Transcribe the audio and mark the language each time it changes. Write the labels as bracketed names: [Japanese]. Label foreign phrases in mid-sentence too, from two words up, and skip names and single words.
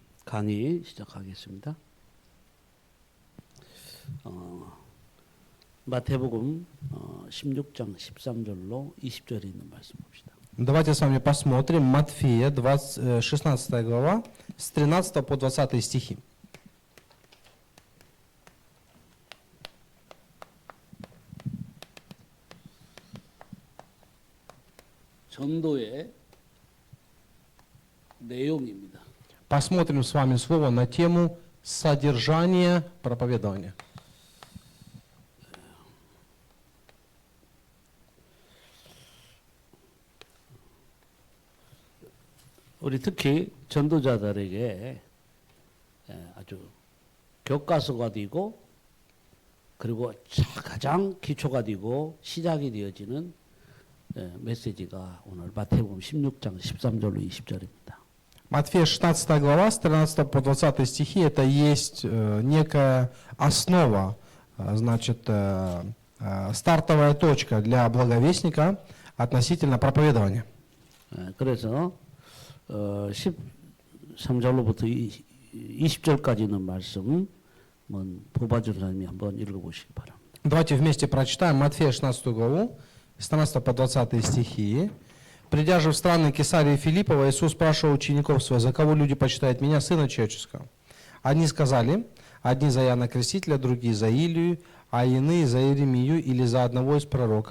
[Korean] 강의 시작하겠습니다. 마태복음 16장 13절로 20절에 있는 말씀 봅시다. [Russian] Давайте с вами посмотрим Матфея, 16 глава, с 13 по 20 стихи. [Korean] 전도의 내용입니다. [Russian] Посмотрим с вами слово на тему содержания проповедования. [Korean] 우리 특히 전도자들에게 아주 교과서가 되고 그리고 가장 기초가 되고 시작이 되어지는 메시지가 오늘 마태복음 16장 13절로 20절입니다. [Russian] Матфея 16 глава, с 13 по 20 стихи, это есть некая основа, значит, стартовая точка для благовестника относительно проповедования. [Korean] 그래서 13절로부터 20절까지 있는 말씀 보바주 선생님이 한번 읽어보시기 바랍니다. [Russian] Давайте вместе прочитаем Матфея 16 главу, с 13 по 20 стихи. Придя же в страны Кесарии Филиппова, Иисус спрашивал учеников своих: за кого люди почитают меня, Сына Человеческого? Одни сказали: одни за Иоанна Крестителя, другие за Илию, а иные за Иеремию или за одного из пророков.